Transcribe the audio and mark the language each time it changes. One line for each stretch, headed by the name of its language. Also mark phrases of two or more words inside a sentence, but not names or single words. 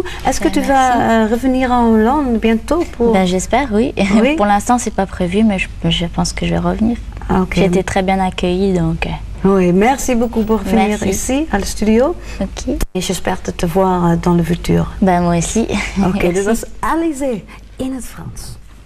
French: Est-ce que tu vas revenir en Hollande bientôt pour... Ben, j'espère, oui. Oui. Pour l'instant, c'est pas prévu, mais je pense que je vais revenir. Ok. J'ai été très bien accueillie, donc... Oui, merci beaucoup pour venir ici, à le studio. Ok. Et j'espère te voir dans le futur. Ben, moi aussi.
Dutch: Oké, dit
French: Merci.
Dutch: was Alizé in het Frans.